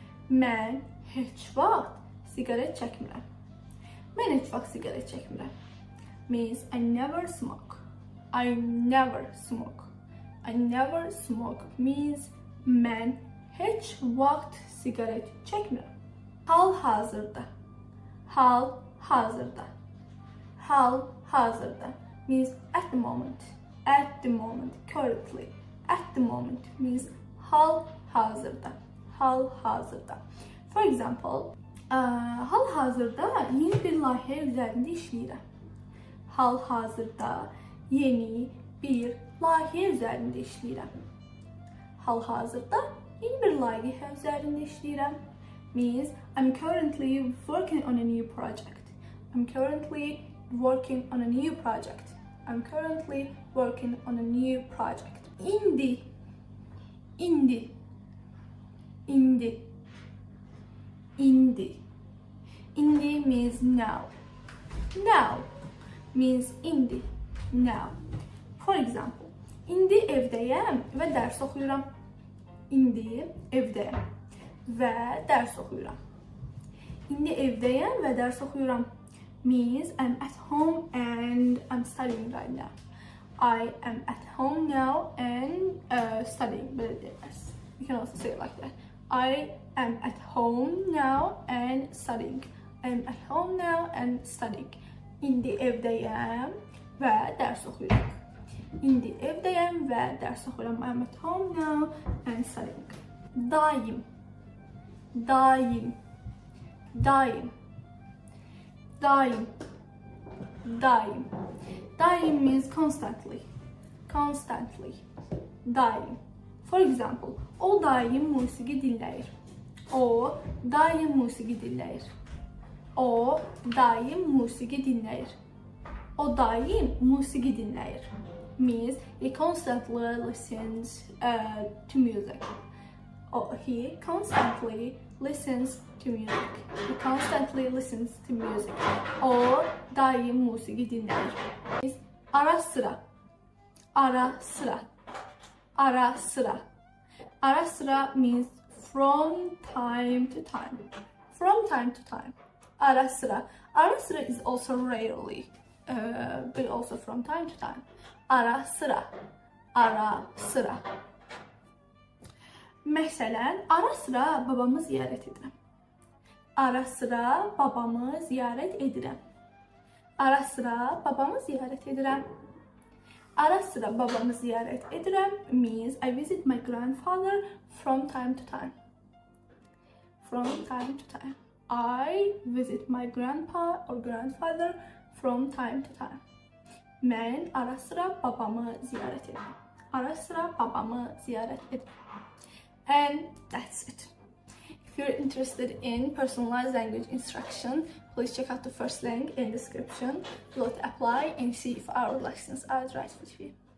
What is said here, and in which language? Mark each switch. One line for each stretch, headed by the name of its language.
Azerbaijani: Mən heç vaxt siqaret çəkmirəm. Mən heç vaxt siqaret çəkmirəm.
English: Means I never smoke. I never smoke. I never smoke means
Azerbaijani: mən heç vaxt siqaret çəkmirəm. Hal-hazırda. Hal-hazırda.
English: Hal-hazırda means at the moment. At the moment, currently. At the moment means hal-hazırda. Hal-hazırda. For example,
Azerbaijani: hal-hazırda yeni bir layihə üzərində işləyirəm. Hal-hazırda yeni bir layihə üzərində işləyirəm. Hal-hazırda yeni bir layihə üzərində işləyirəm.
English: means I'm currently working on a new project. I'm currently working on a new project. I'm currently working on a new project.
Azerbaijani: İndi, indi, indi, indi.
English: Indi means now. Now means indi, now. For example,
Azerbaijani: indi evdəyəm və dərs oxuyuram. İndi evdəyəm və dərs oxuyuram. İndi evdəyəm və dərs oxuyuram
English: means I'm at home and I'm studying right now. I am at home now and studying. You can also say it like that. I am at home now and studying. I am at home now and studying.
Azerbaijani: İndi evdəyəm və dərs oxuyuram. İndi evdəyəm və dərs oxuyuram.
English: I am at home now and studying.
Azerbaijani: Daim, daim, daim, daim, daim.
English: Daim means constantly, constantly.
Azerbaijani: Daim.
English: For example,
Azerbaijani: o daim musiqi dinləyir. O daim musiqi dinləyir. O daim musiqi dinləyir. O daim musiqi dinləyir
English: means he constantly listens to music. He constantly listens to music. He constantly listens to music.
Azerbaijani: O daim musiqi dinləyir. Ara sıra, ara sıra, ara sıra.
English: Ara sıra means from time to time. From time to time. Ara sıra. Ara sıra is also rarely, but also from time to time.
Azerbaijani: Ara sıra, ara sıra. Məsələn, ara sıra babamı ziyarət edirəm. Ara sıra babamı ziyarət edirəm. Ara sıra babamı ziyarət edirəm. Ara sıra babamı ziyarət edirəm
English: means I visit my grandfather from time to time. From time to time. I visit my grandpa or grandfather from time to time.
Azerbaijani: Mən ara sıra babamı ziyarət edirəm. Ara sıra babamı ziyarət edirəm.
English: And that's it. If you're interested in personalized language instruction, please check out the first link in the description below to apply and see if our lessons are right for you.